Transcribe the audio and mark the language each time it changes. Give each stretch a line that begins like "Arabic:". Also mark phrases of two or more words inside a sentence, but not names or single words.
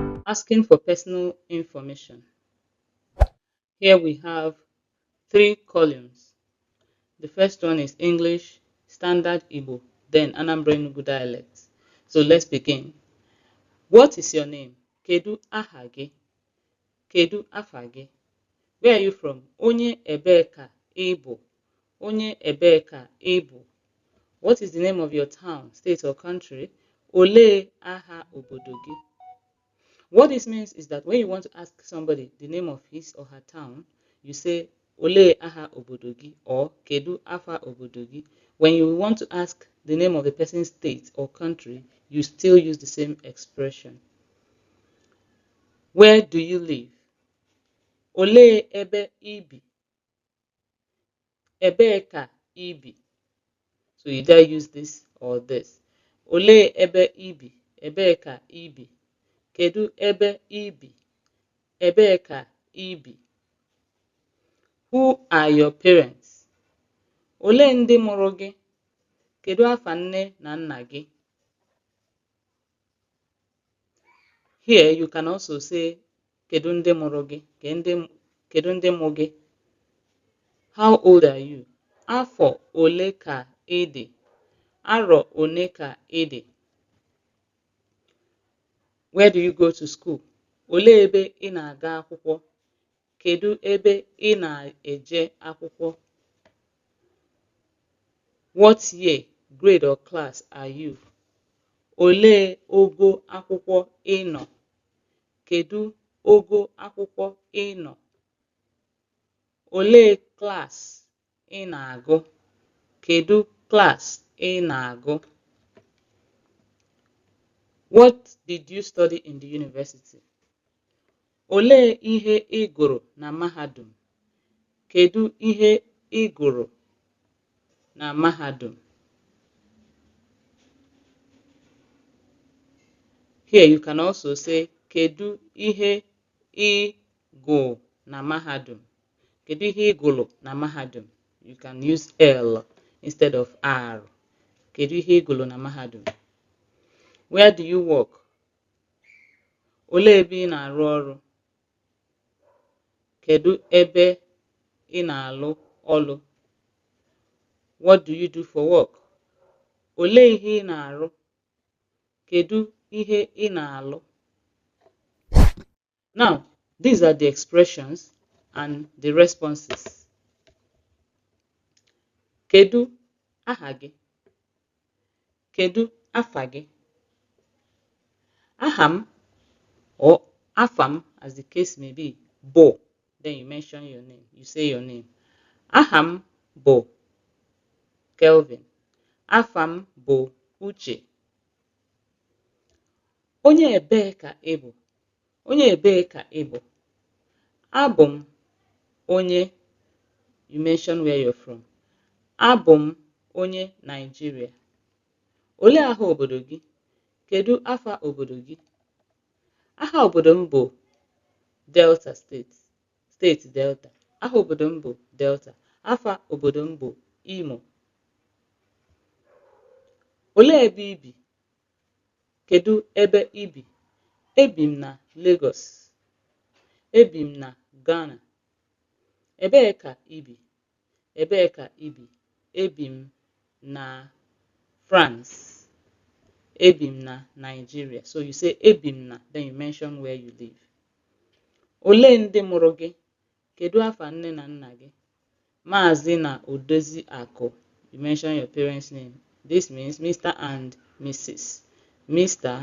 English: Asking for personal information. Here we have 3 columns. The first one is English, Standard Igbo, then Anambra Enugu dialects. So let's begin. What is your name?
Igbo: Kedu aha gị? Kedu afa gị?
English: Where are you from?
Igbo: Onye ebee ka ị bụ? Onye ebee ka ị bụ?
English: What is the name of your town, state or country?
Igbo: Olee aha obodo gị?
English: What this means is that when you want to ask somebody the name of his or her town, you say
Igbo: Olee aha obodo gị
English: or
Igbo: Kedu afa obodo gị.
English: When you want to ask the name of the person's state or country, you still use the same expression. Where do you live?
Igbo: Olee ebe ibi? Ebee ka ibi?
English: So you either use this or this.
Igbo: Olee ebe ibi? Ebee ka ibi? Kedu ebe ibi? Ebee ka ibi?
English: Who are your parents?
Igbo: Olee ndị mụrụ gị? Kedu afa nne na nna gị?
English: Here you can also say
Igbo: kedu ndị mụrụ gị? Kedu ndị mụ gị?
English: How old are you?
Igbo: Afọ ole ka ị dị? Arọ one ka ị dị?
English: Where do you go to school?
Igbo: Olee ebe ị na-aga akwụkwọ? Kedu ebe ị na-eje akwụkwọ?
English: What year, grade or class are you?
Igbo: Olee ogo akwụkwọ ị nọ? Kedu ogo akwụkwọ ị nọ? Olee class ị na-agụ? Kedu class ị na-agụ?
English: What did you study in the university?
Igbo: Olee ihe ị gụrụ na mahadum? Kedu ihe ị gụrụ na mahadum?
English: Here you can also say
Igbo: kedu ihe ị gụ na mahadum? Kedu ihe ị gụrụ na mahadum?
English: You can use L instead of R.
Igbo: Kedu ihe ị gụrụ na mahadum?
English: Where do you work?
Igbo: Olee ebe ị na-arụ ọrụ? Kedu ebe ị na-alụ ọrụ?
English: What do you do for work?
Igbo: Olee ihe ị na-arụ? Kedu ihe ị na-alụ?
English: Now, these are the expressions and the responses.
Igbo: Kedu aha gị? Kedu afa gị? Aham or afam, as the case may be, bo.
English: Then you mention your name. You say your name.
Igbo: Aham bo Kelvin. Afam bo Uche. Onye ebee ka ị bụ? Onye ebee ka ị bụ? Abụ m onye.
English: You mention where you're from.
Igbo: Abụ m onye Nigeria. Olee aha obodo gị? Kedu afa obodo gị? Aha obodo m bụ Delta State. Steeti Delta. Aha obodo m bụ Delta. Afa obodo m bụ Imo. Olee ebe ibi? Kedu ebe ibi? Ebi m na Lagos. Ebi m na Ghana. Ebee ka ibi? Ebee ka ibi? Ebi m na France. Ebi m na Nigeria.
English: So you say
Igbo: ebi m na,
English: then you mention where you live.
Igbo: Olee ndị mụrụ gị? Kedu afa nne na nna gị? Maazị na Odozi Akụ.
English: You mention your parents' name. This means Mr. and Mrs. Mr.